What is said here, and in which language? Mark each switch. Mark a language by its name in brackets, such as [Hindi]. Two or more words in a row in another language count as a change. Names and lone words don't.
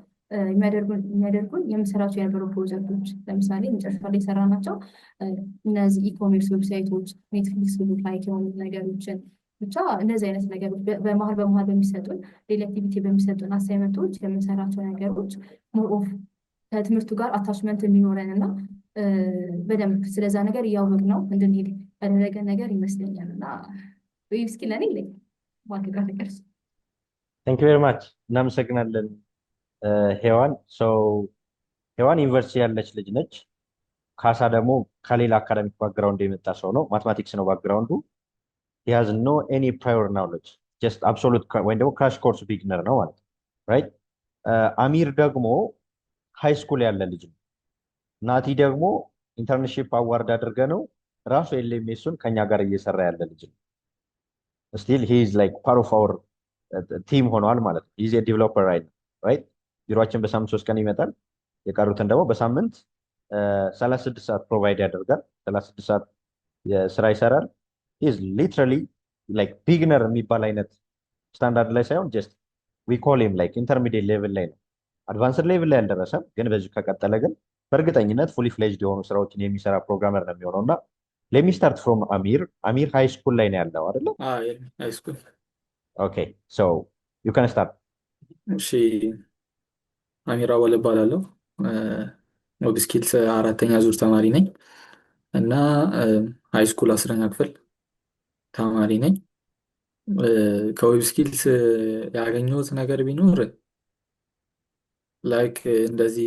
[Amharic] የሚያደርጉን የምሰራቸው የነበሩ ፕሮጀክቶች ለምሳሌ መጨረሻ ላይ የሰራናቸው እነዚህ ኢኮሜርስ ዌብሳይቶች ኔትፍሊክስ ላይክ የሆኑ ነገሮችን ብቻ እንደዚህ አይነት ነገሮች በመሀል በሚሰጡን [English] daily activity [Amharic] በሚሰጡን አሳይመንቶች የምንሰራቸው ነገሮች [English] more of [Amharic] ከትምህርቱ ጋር አታችመንት እንዲኖረን እና በደንብ ስለዛ ነገር እያወቅ ነው እንድንሄድ ያደረገ ነገር ይመስለኛል። እና [English] web skill [Amharic] ለኔ ላይ ማድረግ አለቀርስ። [English] thank you very much [Amharic] እናመሰግናለን ሄዋን። ሄዋን ዩኒቨርሲቲ ያለች ልጅ ነች። ካሳ ደግሞ ከሌላ አካዳሚክ ባክግራውንድ የመጣ ሰው ነው። ማትማቲክስ ነው ባክግራውንዱ። [English] he has no any prior knowledge just absolute [Amharic] ወይም ደግሞ [English] crash course [Amharic] ቢግነር ነው ማለት ነው ራይት። አሚር ደግሞ [English] high school [Amharic] ያለ ልጅ ነው። ናቲ ደግሞ [English] internship award [Amharic] አድርገ ነው ራሱ ኤልኤምኤሱን ከኛ ጋር እየሰራ ያለ ልጅ ነው። ስቲል [English] he is like part of our [Amharic] ቲም ሆኗል ማለት ነው። [English] he's a developer right [Amharic] ቢሮአችን በሳምንት 3 ቀን ይመጣል። የቀሩትን ደግሞ በሳምንት 36 ሰዓት ፕሮቫይድ ያደርጋል። 36 ሰዓት ስራ ይሰራል። [English] is literally like beginner [Amharic] የሚባል አይነት ስታንዳርድ ላይ ሳይሆን [English] just we call him like intermediate level [Amharic] ላይ ነው። [English] advanced level [Amharic] ላይ አልደረሰም፣ ግን በዚህ ከቀጠለ ግን በእርግጠኝነት [English] fully fledged [Amharic] የሆኑ ስራዎችን የሚሰራ ፕሮግራመር ነው የሚሆነው። እና [English] let me start from [Amharic] አሚር [English] high school [Amharic] ላይ ነው ያለው አይደለ? [English] high school። ኦኬ so you can start። [Amharic] እሺ አሚር አወል እባላለሁ። [English] web skills [Amharic] 4ኛ ዙር ተማሪ ነኝ እና [English] high school [Amharic] 10ኛ ክፍል ተማሪ ነኝ። ከዌብ ስኪልስ ያገኘሁት ነገር ቢኖር ላይክ እንደዚህ